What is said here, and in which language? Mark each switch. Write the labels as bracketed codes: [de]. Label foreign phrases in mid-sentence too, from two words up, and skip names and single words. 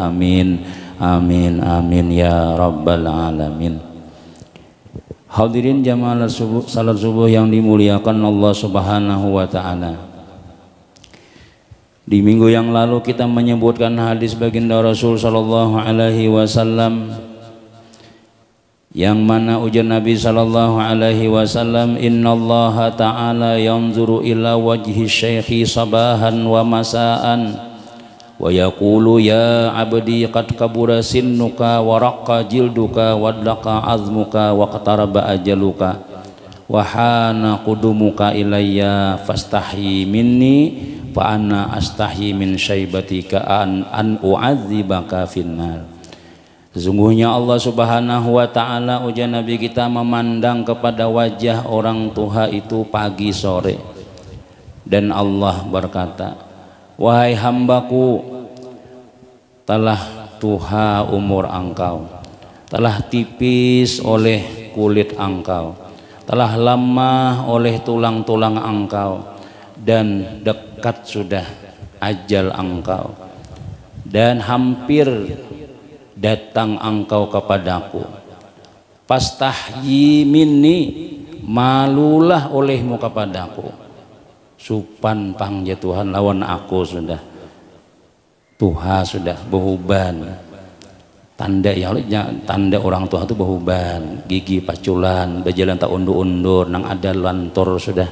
[ar] آمين آمين آمين يا رب العالمين. [id] Hadirin jamaah salat subuh yang dimuliakan Allah [ar] سبحانه وتعالى. [id] Di minggu yang lalu kita menyebutkan hadis baginda Rasul [ar] صلى الله عليه وسلم, [id] yang mana ujar Nabi [ar] صلى الله عليه وسلم إن الله تعالى ينظر إلى وجه الشيخ صباحا ومساء ويقول يا عبدي قد كبر سنك ورق جلدك ودق عظمك واقترب أجلك وحان قدومك إلي فاستحي مني فأنا أستحي من شيبتك أن أعذبك في النار. [id] Sesungguhnya Allah [ar] سبحانه وتعالى, [id] ujar Nabi kita, memandang kepada wajah orang tua itu pagi sore, dan Allah berkata, wahai hambaku, telah tua umur engkau, telah tipis oleh kulit engkau, telah lemah oleh tulang-tulang engkau, dan dekat sudah ajal engkau, dan hampir datang engkau kepadaku. [ar] فاستحي مني, [id] malulah olehmu kepadaku. [bjn] Supan pangja Tuhan lawan aku sudah. Tuha sudah behuban. Tanda ya, tanda orang tua itu behuban, gigi paculan, berjalan tak undur-undur, nang ada lantur sudah.